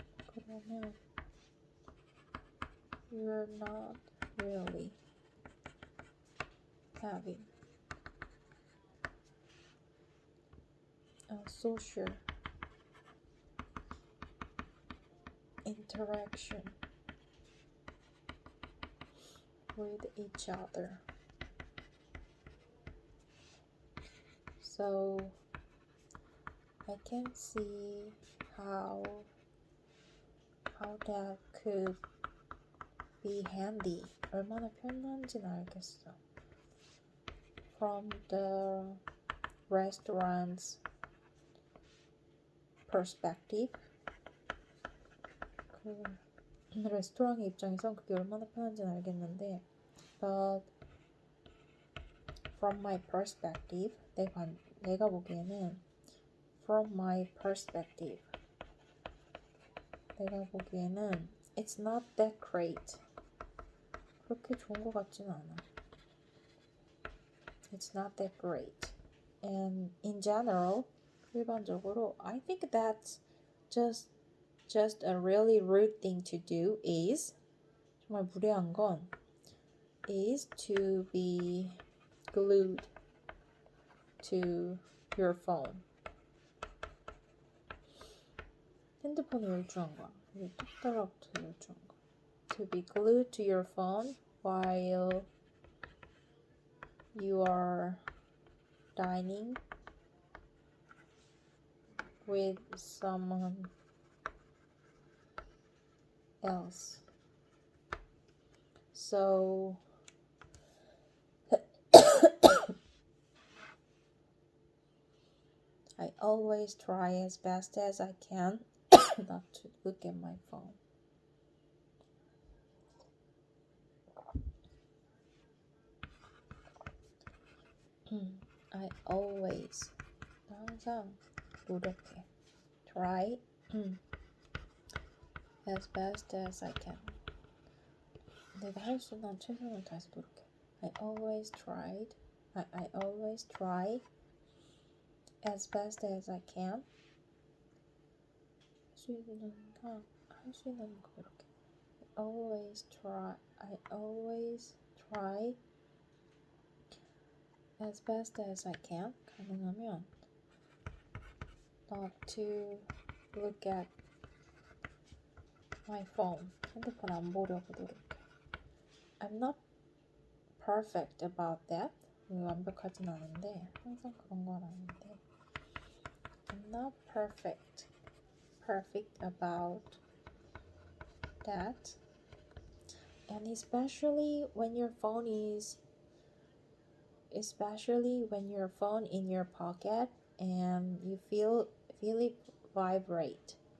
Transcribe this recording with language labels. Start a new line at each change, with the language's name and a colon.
Korean: 그러면
English: you're not really having a social interaction with each other. So I can see how that could be handy.
Korean: 얼마나 편한지는 알겠어.
English: From the restaurant's perspective.
Korean: 그 레스토랑의 입장에선 그게 얼마나 편한지는 알겠는데,
English: but from my perspective,
Korean: 내가 보기에는
English: from my perspective,
Korean: 내가 보기에는
English: it's not that great.
Korean: 그렇게 좋은 것 같지는 않아.
English: It's not that great. And in general,
Korean: 일반적으로,
English: I think that's just a really rude thing to do is,
Korean: 정말 무례한 건,
English: is to be glued to your phone.
Korean: 핸드폰에 열중한 거야. 이게 뚝 달라붙어 열중한 거.
English: To be glued to your phone while you are dining with someone else. So I always try as best as I can not to look at my phone. I always,
Korean: 항상 노력해.
English: Try as best as I can.
Korean: 내가 할 수 있는 최선을 다해서 노력해.
English: I always try as best as I can.
Korean: 할 수 있는 거 이렇게.
English: I always try as best as I can.
Korean: 가능하면
English: not to look at my phone.
Korean: 핸드폰 안 보려고 노력해.
English: I'm not perfect about that.
Korean: 완벽하진 않은데 항상 그런 건 아닌데.
English: I'm not perfect about that. And especially when your phone in your pocket and you feel it vibrate.